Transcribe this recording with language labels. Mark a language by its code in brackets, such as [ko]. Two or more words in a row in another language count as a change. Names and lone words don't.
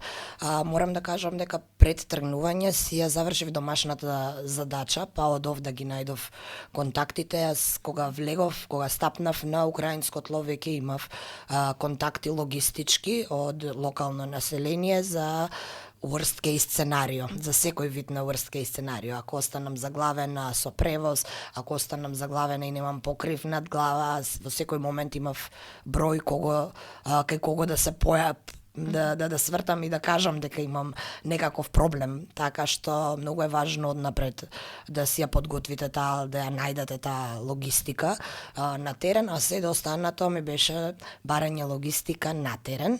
[mk] Морам да кажам дека пред тргнување си ја завршив домашната задача, па од овде ги најдов контактите. Јас кога стапнав на украинско тло, веќе имав контакти логистички од локално население за [en] worst case [mk] сценарио, за секој вид на [en] worst case [mk] сценарио. Ако останам заглавена со превоз, ако останам заглавена и немам покрив над глава, во секој момент имав број кај кого да се да свртам и да кажам дека имам некаков проблем, така што многу е важно однапред да си ја подготвите да ја најдете таа логистика на терен, а се до останато ми беше барање логистика на терен.